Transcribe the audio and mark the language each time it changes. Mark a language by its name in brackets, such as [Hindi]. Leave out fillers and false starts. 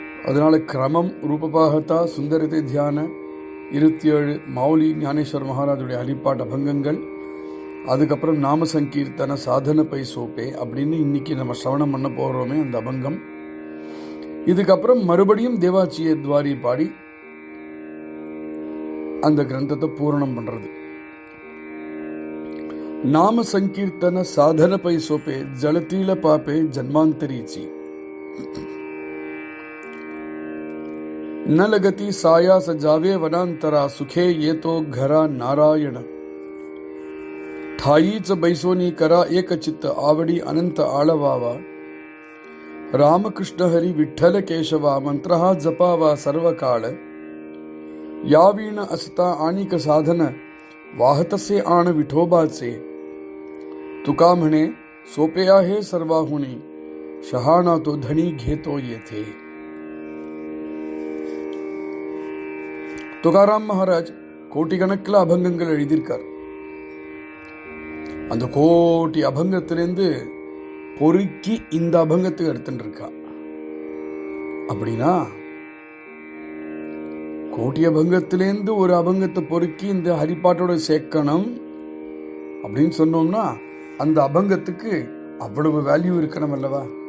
[Tamil] அதனால கிரமம் ரூபபாகத்தா சுந்தரத்தை தியான 27 மௌலி ஞானேஸ்வர் மகாராஜுடைய ஹரிப்பாட் அபங்கங்கள், அதுக்கப்புறம் நாம சங்கீர்த்தன சாதன பை சோப்பே அப்படின்னு இன்னைக்கு நம்ம சிரவணம் பண்ண போகிறோமே அந்த அபங்கம். இதுக்கப்புறம் மறுபடியும் தேவாச்சிய துவாரி பாடி அந்த கிரந்தத்தை பூரணம் பண்றது. [Marathi] நாம சங்கீர்த்தன சாதன பை சோப்பே ஜலத்தீல பாப்பே ஜன்மாந்தரீச்சி न लगती साया सजावे वनांतरा सुखे ये तो घरा नारायण ठाईच बैसोनी करा एक चित्त आवडी अनंत आळवावा रामकृष्ण हरी विठ्ठल केशवा मंत्रहा जपावा सर्वकाळ यावीण असता आणिक साधन वाहतसे आण विठोबाचे तुका म्हणे सोपे आहे सर्वाहुनी शहाणा तो धनी घेतो येथे. [Tamil] துகாராம் மகாராஜ் கோட்டிக்கணக்கில் அபங்கங்கள் எழுதியிருக்கார். அந்த கோட்டி அபங்கத்திலேருந்து பொறுக்கி இந்த அபங்கத்துக்கு எடுத்துட்டு இருக்கா. அப்படின்னா கோட்டி அபங்கத்திலேருந்து ஒரு அபங்கத்தை பொறுக்கி இந்த ஹரிப்பாட்டோட சேர்க்கணும் அப்படின்னு சொன்னோம்னா அந்த அபங்கத்துக்கு அவ்வளவு வேல்யூ இருக்கணும் அல்லவா?